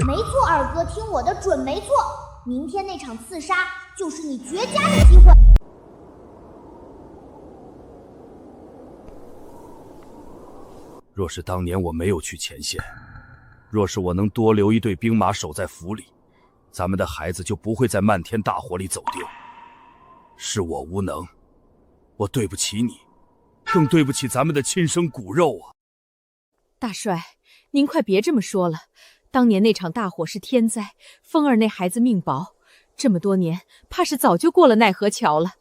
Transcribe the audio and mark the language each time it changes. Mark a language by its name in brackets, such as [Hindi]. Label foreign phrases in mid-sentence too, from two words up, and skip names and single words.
[Chinese] 沒錯，二哥，聽我的準沒錯。明天那場刺殺，就是你絕佳的機會。若是當年我沒有去前線，若是我能多留一隊兵馬守在府裡，咱們的孩子就不會在漫天大火裡走丟。是我無能，我對不起你，更對不起咱們的親生骨肉啊！大帥，您快別這麼說了， 當年那場大火是天災，風兒那孩子命薄，這麼多年，怕是早就過了奈何橋了。